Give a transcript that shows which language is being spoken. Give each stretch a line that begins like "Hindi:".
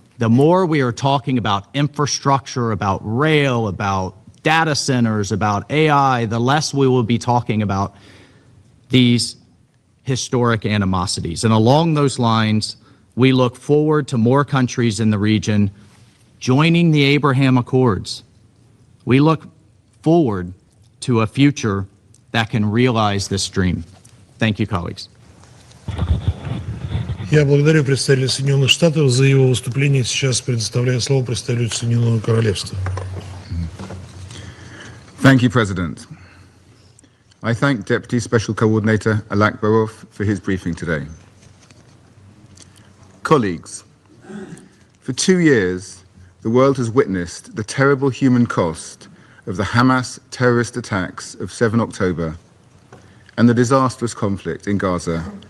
English: The more we are talking about infrastructure, about rail, about data centers, about AI, the less we will be talking about these historic animosities. And along those lines, we look forward to more countries in the region joining the Abraham Accords. We look forward to a future that can realize this dream. Thank you, colleagues.
Russian: Я благодарю представителя Соединенных Штатов за его выступление. Сейчас предоставляю слово представителю Соединенного Королевства.
English: Thank you, President. I thank Deputy Special Coordinator Alak Barov for his briefing today. Colleagues, for 2 years, the world has witnessed the terrible human cost of the Hamas terrorist attacks of 7 October and the disastrous conflict in Gaza